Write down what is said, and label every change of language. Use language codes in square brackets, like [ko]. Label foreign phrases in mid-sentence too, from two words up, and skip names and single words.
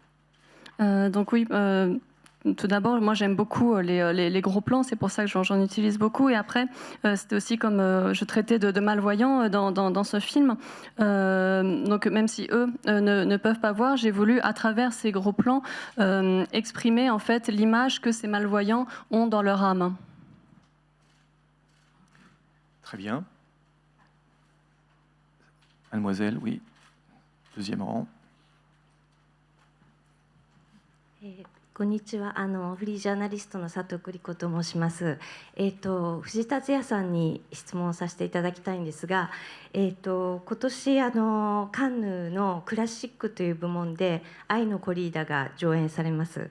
[fr] Donc oui, tout d'abord, moi j'aime beaucoup les gros plans, c'est pour ça que j'en utilise beaucoup. Et après, c'était aussi comme je traitais de malvoyants dans ce film. Donc même si eux ne peuvent pas voir, j'ai voulu à travers ces gros plans exprimer en fait l'image que ces malvoyants ont dans leur âme. Très bien. Mademoiselle, oui. Deuxième rang. [ja] こんにちは。フリージャーナリストの佐藤栗子と申します。藤達也さんに質問させていただきたいんですが、今年カンヌのクラシックという部門で愛のコリーダが上演されます。